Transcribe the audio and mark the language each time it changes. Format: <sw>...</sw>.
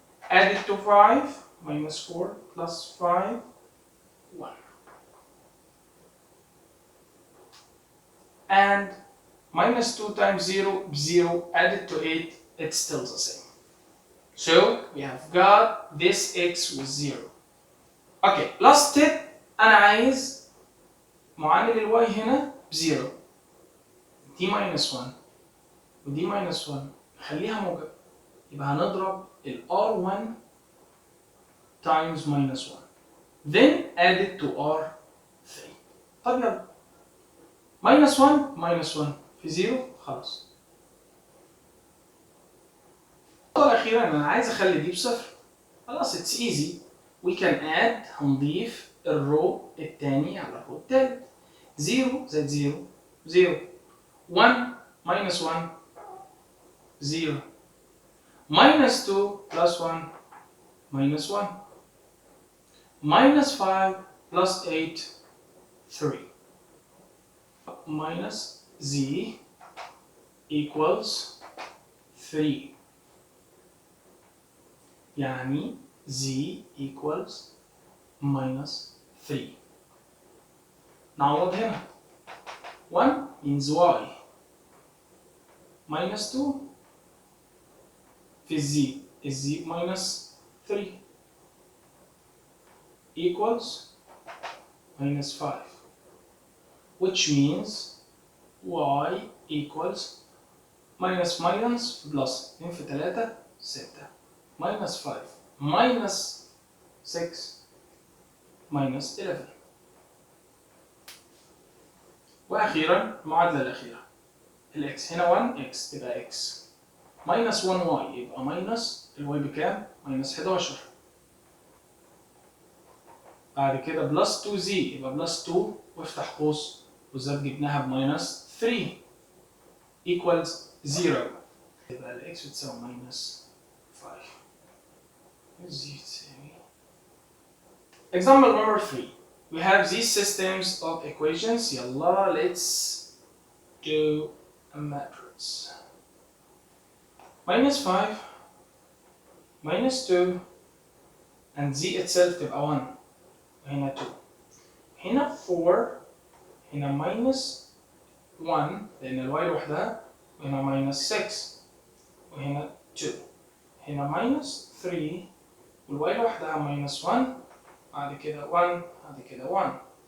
<en>Add it to 5 minus 4 plus 5 1. And minus 2 times 0 0 added to 8 it's still the same. So we have got this x with 0. Okay, last step</en> <ar>أنا عايز معامل الواي هنا بزيرو. دي minus 1 ودي minus 1 نخليها موجب يبقى هنضرب ال</ar> <en>R1 times minus 1 then add it to R3.</en> <ar>طب يلا minus 1 minus 1 في 0 خلاص. الخطوة الأخيرة إن أنا عايز أخلي دي بصفر. خلاص</ar> <en>it's easy. we can add</en> <ar>هنضيف الرو التاني على الرو التالت.</ar> <en>0 زائد 0 0 1 minus 1 0 minus 2 plus 1 minus 1 minus 5 plus 8 3 minus z equals 3 يعني z equals minus 3. نعوض هنا 1 means y minus 2 في الz minus 3 equals minus 5 which means y equals minus minus plus 2 في 3 6 minus 5 minus 6 minus 11.</en> <ar>وأخيرا المعادلة الأخيرة الإكس هنا 1 إكس تبقى إكس minus 1 واي يبقى minus الواي بكام؟ minus 11. بعد كده بلس 2 زي يبقى بلس 2 وافتح قوس وزاد جبناها بماينس 3 equals 0 يبقى الإكس بتساوي minus 5. زي تساوي.</ar> <en>Example number 3. We have these systems of equations. يلا let's do a matrix.</en> <ar>minus 5 minus 2</ar> <en>and z itself</en> <ar>تبقى 1 وهنا 2 هنا 4 هنا minus 1 لأن الواي لوحدها وهنا minus 6 وهنا 2 هنا minus 3 والواي لوحدها minus 1 بعد كده 1 بعد كده 1.</ar>